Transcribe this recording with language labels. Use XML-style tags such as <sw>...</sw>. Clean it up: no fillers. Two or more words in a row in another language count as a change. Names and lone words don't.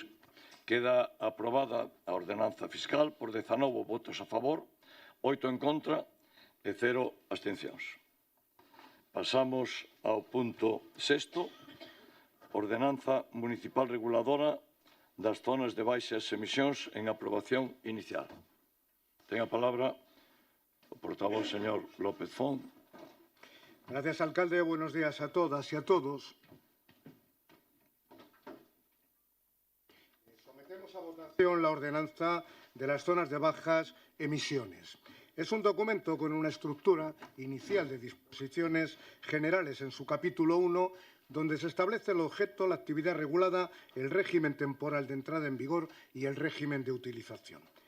<gl>Queda aprobada a ordenanza fiscal por 19 votos a favor, 8 en contra e 0 abstencións. Pasamos ao punto 6º, ordenanza municipal reguladora das zonas de baixas emisións en aprobación inicial. Ten a palabra o portavoz, señor López Font.</gl> <es>Gracias, alcalde. Buenos días a todas y a todos. Sometemos a votación la ordenanza de las zonas de bajas emisiones. Es un documento con una estructura inicial de disposiciones generales en su capítulo 1, donde se establece el objeto, la actividad regulada, el régimen temporal de entrada en vigor y el régimen de utilización.</es>